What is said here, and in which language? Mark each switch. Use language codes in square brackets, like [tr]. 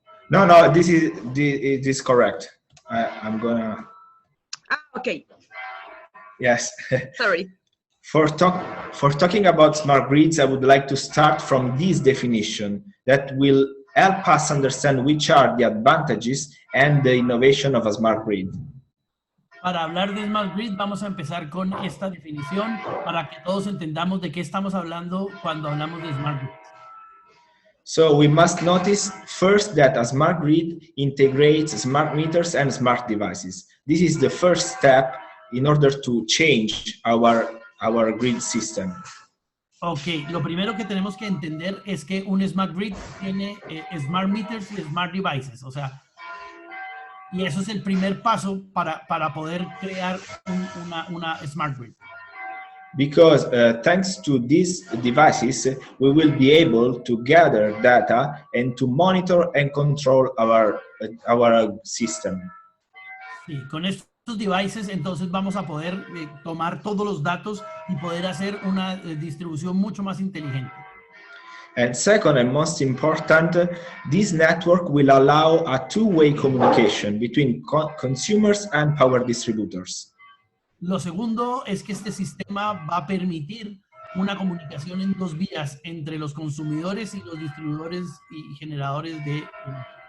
[en] No, this is correct. I'm gonna... Okay. Yes. Sorry. For talking about smart grids, I would like to start from this definition that will help us understand which are the advantages and the innovation of a smart grid. [es] Para hablar de Smart Grid, vamos a empezar con esta definición para que todos entendamos de qué estamos hablando cuando hablamos de Smart Grid. [en] So we must notice first that a smart grid integrates smart meters and smart devices. This is the first step in order to change our grid system. [es] Ok, lo primero que tenemos que entender es que un Smart Grid tiene Smart Meters y Smart Devices, o sea, y eso es el primer paso para poder crear una Smart Grid. [en] Because thanks to these devices, we will be able to gather data and to monitor and control our system. [es] Sí, con estos devices entonces vamos a poder tomar todos los datos y poder hacer una distribución mucho más inteligente. [en] And second and most important, this network will allow a two-way communication between consumers and power distributors. [es] Lo segundo es que este sistema va a permitir una comunicación en dos vías entre los consumidores y los distribuidores y generadores de energía.